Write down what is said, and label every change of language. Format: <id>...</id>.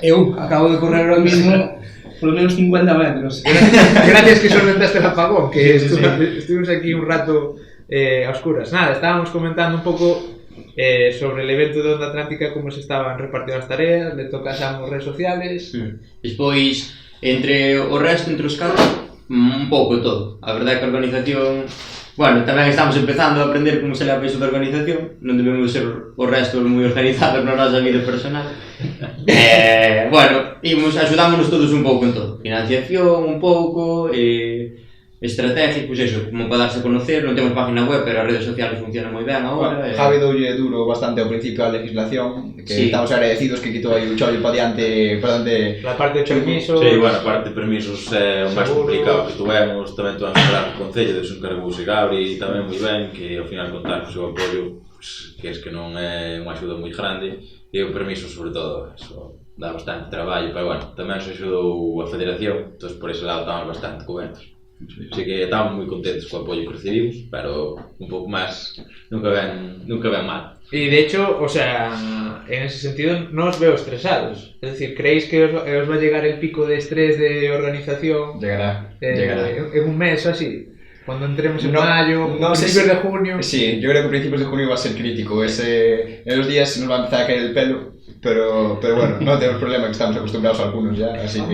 <gl>Eu</gl> <es>acabo de correr ahora mismo por lo menos 50 metros. Gracias que solventaste el apagón, que estuvimos aquí un rato a oscuras. Nada, estábamos comentando un poco sobre el evento de Onda Atlántica, como se estaban repartiendo as tareas, le tocas a redes sociales.</es> <gl>Despois, entre o resto, entre os 4, un pouco todo. A verdade é que a organización... Bueno, tamén estamos empezando a aprender como se leva iso da organización, non debemos ser o resto moi organizados na nosa vida personal. Bueno, axudámonos todos un pouco en todo. Financiación, un pouco, estrategia, pois eso,</gl> <es>como para darse a conocer.</es> <gl>Non temos página web, pero as redes sociales funcionan moi ben agora. Javi doulle duro bastante ao principio a legislación, que estamos agradecidos que quitou aí o chollo para diante...</gl> <es>La parte de permisos...</es> <gl>Sí, bueno, a parte de permisos é o máis complicado que tuvemos. Tamén tuvemos que falar co Concello, se encargouse Gabri tamén moi ben, que ao final contar co seu apoio, que es que non é unha axuda moi grande, e o permiso sobre todo, eso dá bastante traballo, pero bueno, tamén se axudou a Federación, entón por ese lado estamos bastante cobertos. Así que estamos moi contentos co apoio que recibimos, pero un pouco máis nunca ven mal.</gl> <es>Y de hecho, o sea, en ese sentido no os veo estresados. Es decir, ¿creéis que os va a llegar el pico de estrés de organización? Llegará. En un mes o así. Cuando entremos en mayo, principios de junio. Sí, yo creo que principios de junio va a ser crítico. En los días nos va a empezar a caer el pelo, pero bueno, no tenemos problema, que estamos acostumbrados a algunos ya, así que...</es>